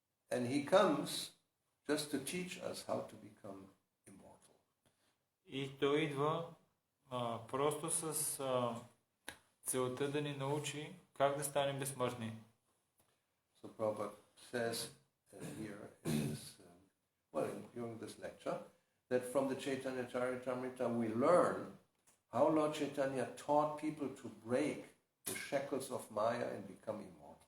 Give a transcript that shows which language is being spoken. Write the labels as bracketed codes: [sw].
[en] And he comes just to teach us how to become immortal. [bg] И той идва просто с целта да ни научи как да станем безсмъртни. [en] So Prabhupada says here in this, during this lecture, that from the Chaitanya Charitamrita we learn how Lord Chaitanya taught people to break the shackles of Maya and become immortal.